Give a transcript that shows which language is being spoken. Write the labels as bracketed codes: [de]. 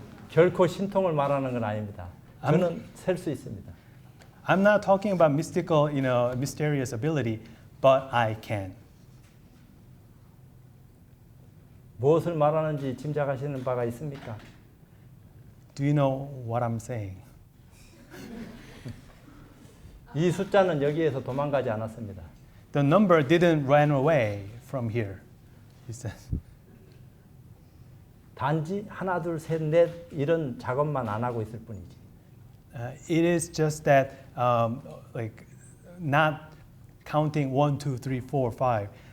[ko] 결코 신통을 말하는 건 아닙니다. 저는 셀 수 있습니다. [en] I'm not talking about mystical, mysterious ability, but I can. [ko] 무엇을 말하는지 짐작하시는 바가 있습니까? [en] Do you know what I'm saying? [ko] 이 숫자는 여기에서 도망가지 않았습니다. [en] The number didn't run away from here, he says. [ko] 단지 하나, 둘, 셋, 넷 이런 작업만 안 하고 있을 뿐이지. [en] It is just that, like, not counting 1, 2, 3, 4, 5.